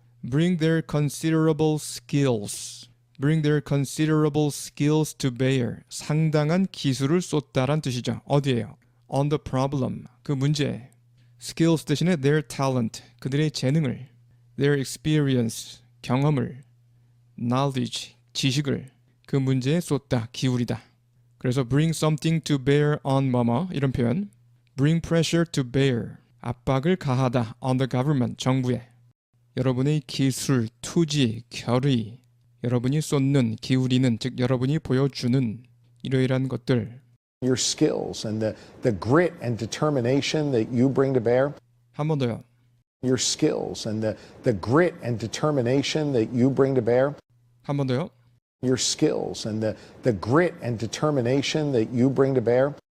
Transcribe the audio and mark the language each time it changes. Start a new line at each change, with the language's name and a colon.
English: bring their considerable skills. bring their considerable skills to bear.
Korean: 상당한 기술을 쏟다란 뜻이죠. 어디에요?
English: on the problem.
Korean: 그 문제에.
English: skills 대신에 their talent.
Korean: 그들의 재능을.
English: their experience.
Korean: 경험을. knowledge. 지식을. 그 문제에 쏟다. 기울이다. 그래서
English: bring something to bear on
Korean: 뭐뭐 이런 표현.
English: bring pressure to bear.
Korean: 압박을 가하다
English: on the government.
Korean: 정부에. 여러분의 기술, 투지, 결의, 여러분이 쏟는, 기울이는, 즉 여러분이 보여주는 이러이러한 것들.
English: Your skills and the grit and determination that you bring to bear.
Korean: 한 번 더요.
English: Your skills and the grit and determination that you bring to bear.
Korean: 한 번 더요.
English: Your skills and the grit and determination that you bring to bear.